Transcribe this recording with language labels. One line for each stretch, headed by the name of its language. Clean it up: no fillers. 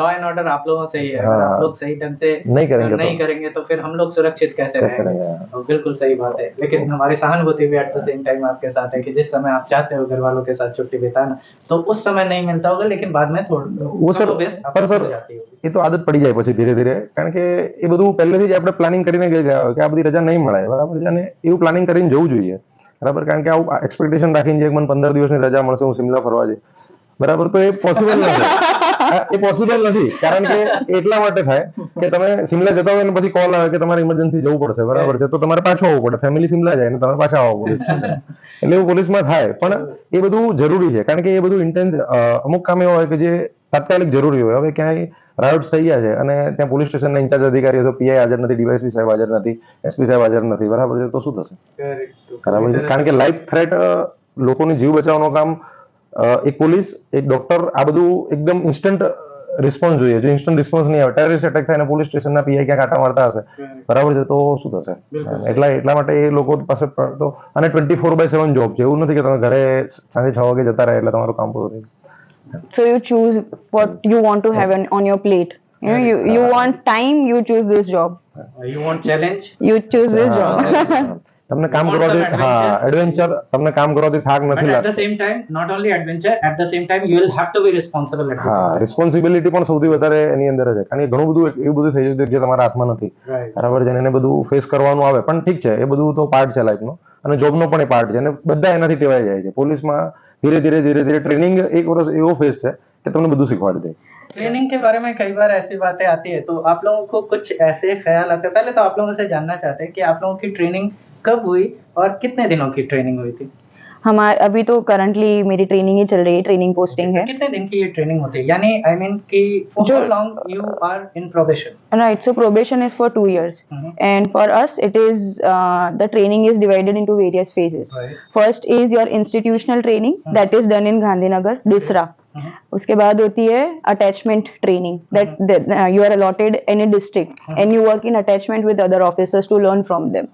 Hindi: Law and order आप लोगों से ही है. अगर हाँ. आप लोग सही ढंग से नहीं करेंगे नहीं करेंगे तो फिर हम लोग सुरक्षित कैसे कैसे रहेंगे? रहेंगे? और बिल्कुल सही बात है. लेकिन हमारी सहानुभूति भी
English: at the same time
Hindi: आपके साथ है कि जिस समय आप चाहते हो घर वालों के साथ छुट्टी बिताना तो उस समय नहीं मिलता होगा, लेकिन बाद में वो सर, पर सर, हो जाती होगी.
Gujarati: એ તો આદત પડી જાય પછી ધીરે ધીરે, કારણ કે એ બધું પહેલેથી જ આપણે પ્લાનિંગ કરીને ગયા હોય કે આ બધી રજા નહીં મળે, બરાબર છે. અને એવું પ્લાનિંગ કરીને જવું જોઈએ, બરાબર. કારણ કે આવું એક્સપેક્ટેશન રાખીને જે મને 15 દિવસની રજા મળશે, હું સિમલા ફરવા જઈશ, બરાબર, તો એ પોસિબલ નથી. એ પોસિબલ નથી, કારણ કે એટલા માટે થાય કે તમે સિમલા જતા હોય અને પછી કોલ આવે કે તમારે ઇમરજન્સી જવું પડશે, બરાબર છે, તો તમારે પાછું આવવું પડે. ફેમિલી સિમલા જાય અને તમારે પાછા આવવું પડે. એટલે એવું પોલીસમાં થાય. પણ એ બધું જરૂરી છે, કારણ કે એ બધું ઇન્ટેન્સ અમુક કામ એવા હોય કે જે તાત્કાલિક જરૂરી હોય. હવે ક્યાંય રાયોટ્સ થઈ ગયા છે અને ત્યાં પોલીસ સ્ટેશનના ઇન્ચાર્જ અધિકારી તો પીઆઈ હાજર નથી, ડીવાયએસપી સાહેબ હાજર નથી, એસપી સાહેબ હાજર નથી, બરાબર છે, તો શું થશે? બરાબર છે. કારણ કે લાઈફ થ્રેટ, લોકોની જીવ બચાવવાનું કામ એક પોલીસ, એક ડોક્ટર, આ બધું એકદમ ઇન્સ્ટન્ટ રિસ્પોન્સ જોઈએ. જો ઇન્સ્ટન્ટ રિસ્પોન્સ નહીં આવે, ટેરરિસ્ટ એટેક થાય અને પોલીસ સ્ટેશનના પીઆઈ ક્યાંક આટા મારતા હશે, બરાબર છે, તો શું થશે? એટલા માટે એ લોકો પાસે તો, અને 24/7 જોબ છે. એવું નથી કે તમે ઘરે સાંજે 6 વાગે જતા રહે એટલે તમારું કામ પૂરું થઈ.
English: So you choose what you want to have on your plate. You know, you want time, you choose this job. You want challenge? You choose this job.
Gujarati: તમને કામ
English: You want
Gujarati: કરવાથી,
English: some
Gujarati: હા,
English: adventure?
Gujarati: એડવેન્ચર, તમને કામ કરવાથી થાક
English: But
Gujarati: નથી
English: at the
Gujarati: લાગતો.
English: same time, not only adventure, at the same time you will have to be responsible at the
Gujarati: હા,
English: same time.
Gujarati: રિસ્પોન્સિબિલિટી પણ સૌથી વધારે એની અંદર છે, કારણ કે ઘણું બધું એવું બધું થઈ જતું જે તમારા હાથમાં નથી,
English: Right.
Gujarati: બરાબર છે. અને એને બધું ફેસ કરવાનું આવે. પણ ઠીક છે, એ બધું તો પાર્ટ છે લાઈફનો, અને જોબનો પણ એ પાર્ટ છે, અને બધા એનાથી ટેવાઈ જાય છે. પોલીસમાં ધીરે ધીરે ટ્રેનિંગ એક વર્ષ એવો ફેસ છે કે તમને બધું શીખવાડી દે.
Hindi: ट्रेनिंग के बारे में कई बार ऐसी बातें आती है, तो आप लोगों को कुछ ऐसे ख्याल आते हैं. पहले तो आप लोगों से जानना चाहते हैं कि आप लोगों की ट्रेनिंग कब हुई और कितने दिनों की ट्रेनिंग हुई थी? हमारे अभी तो करंटली मेरी ट्रेनिंग ही चल रही है, ट्रेनिंग पोस्टिंग है. कितने दिन की ये ट्रेनिंग होती है? यानी
English: I mean कि for how long you are in probation? Right, so probation is for 2 years. And for us, it is the training is divided into various phases. Right. First is your institutional training, that is done in Gandhinagar, Disra.
Hindi: उसके बाद होती है attachment training,
English: that you are allotted any district and you work in attachment with other officers to learn from them.